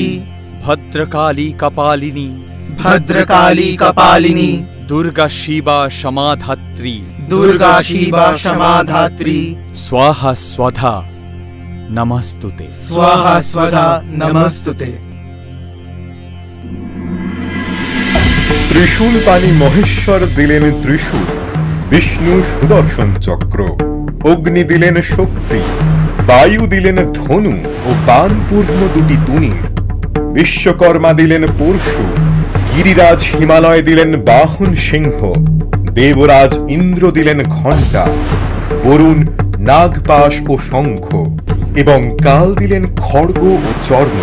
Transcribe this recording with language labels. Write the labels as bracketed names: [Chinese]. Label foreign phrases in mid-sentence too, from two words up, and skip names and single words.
[Sanskrit] भद्रकाली कपालिनी, भद्रकाली कपालिनी, दुर्गा शिवा क्षमाधात्री, दुर्गा शिवा क्षमाधात्री, स्वाहा स्वधा नमस्तुते, स्वाहा स्वधा नमस्तुते। [Bangla] ত্রিশূল পানি মহেশ্বর দিলেন ত্রিশূল, বিষ্ণু সুদর্শন চক্র, অগ্নি দিলেন শক্তি, বায়ু দিলেন ধনু ও বানপূর্ণ দুটি তুনীর, বিশ্বকর্মা দিলেন পরশু, গিরিরাজ হিমালয় দিলেন বাহন সিংহ, দেবরাজ ইন্দ্র দিলেন ঘণ্টা, বরুণ নাগপাশ ও শঙ্খ, এবং কাল দিলেন খড়গ ও চর্ম।